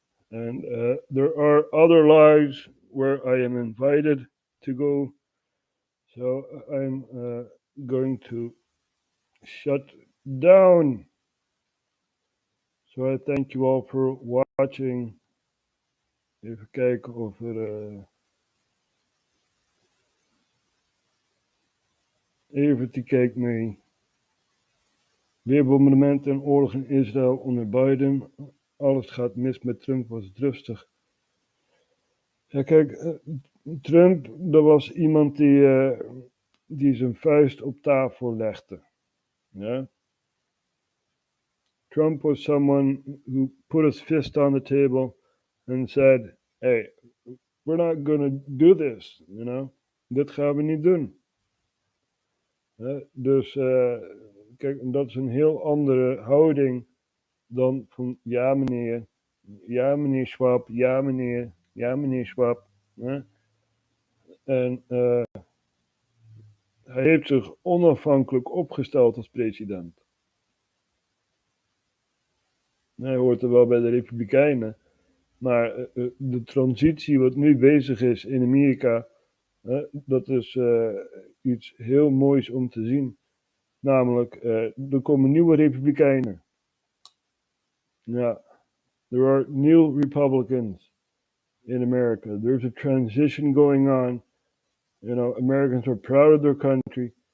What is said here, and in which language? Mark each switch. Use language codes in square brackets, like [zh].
[en] And there are other lives where I am invited to go. So I'm going to shut down. So I thank you all for watching. [nl] Even kijken of er even te kijken mee. Weer bombardementen en oorlog in Israël onder Biden. Alles gaat mis met Trump, was het rustig. Ja, kijk, Trump, dat was iemand die zijn vuist op tafel legde. Ja? [en] Trump was someone who put his fist on the table and said, hey, we're not going to do this, you know. [nl] Dit gaan we niet doen. Dus kijk, dat is een heel andere houding dan van ja meneer Schwab, ja meneer Schwab. En hij heeft zich onafhankelijk opgesteld als president. Hij hoort er wel bij de Republikeinen, maar de transitie wat nu bezig is in Amerika, dat is iets heel moois om te zien. Namelijk, er komen nieuwe Republikeinen. [en] Ja, there are new Republicans in America. There's a transition going on. You know, Americans are proud of their country.